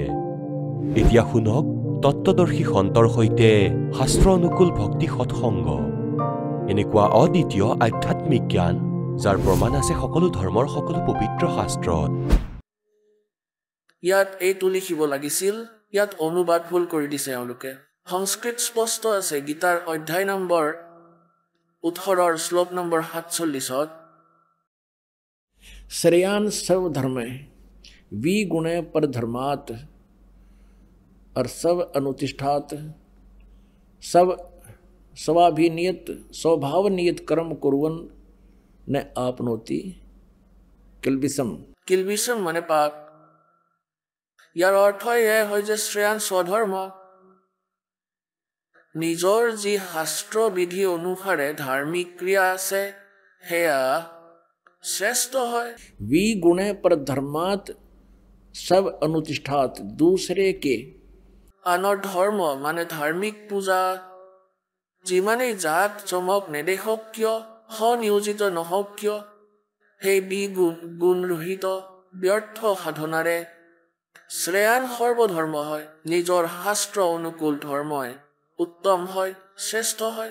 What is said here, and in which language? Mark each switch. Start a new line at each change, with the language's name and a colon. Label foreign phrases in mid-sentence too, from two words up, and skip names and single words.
Assamese: এতিয়া শুনক তত্ত্বদৰ্শী সন্তৰ সৈতে শাস্ত্ৰ অনুকূল ভক্তি সৎসংগ, এনেকুৱা অদ্বিতীয় আধ্যাত্মিক জ্ঞান, যাৰ প্ৰমাণ আছে সকলো ধৰ্মৰ সকলো পবিত্ৰ শাস্ত্ৰত। ইয়াত এইটো লিখিব লাগিছিল, ইয়াত অনুবাদ ভুল কৰি দিছে এওঁলোকে। সংস্কৃত স্পষ্ট আছে, গীতাৰ অধ্যায় নম্বৰ 18 শ্লোক নম্বৰ 47,
Sanskrit: শ্ৰেয়ান সৰ্ব ধৰ্মে विगुणे पर धर्मात और सब अनुतिष्ठात सब स्वाभिनियत स्वभावनियत कर्म कुर्वन न आपनोति किलबिसम।
Assamese: किलबिसम মানে পাপ। ইয়াৰ অৰ্থ এয়াই হয় যে শ্ৰেয়ান স্বধৰ্ম, নিজৰ যি শাস্ত্ৰ বিধি অনুসাৰে ধাৰ্মিক ক্ৰিয়া আছে সেয়া শ্ৰেষ্ঠ হয়।
Sanskrit: विगुणे पर धर्मात सब अनुतिष्ठात,
Hindi: दूसरे के
Assamese: আনৰ ধৰ্ম মানে ধাৰ্মিক পূজা যিমানেই জাক জমক নেদেখক কিয়, সনিয়োজিত নহওক কিয়, সেই বিগুণ গুণৰহিত ব্যৰ্থ সাধনাৰে শ্ৰেয়ান সৰ্বধৰ্ম হয়, নিজৰ শাস্ত্ৰ অনুকূল ধৰ্মই উত্তম হয়, শ্ৰেষ্ঠ হয়।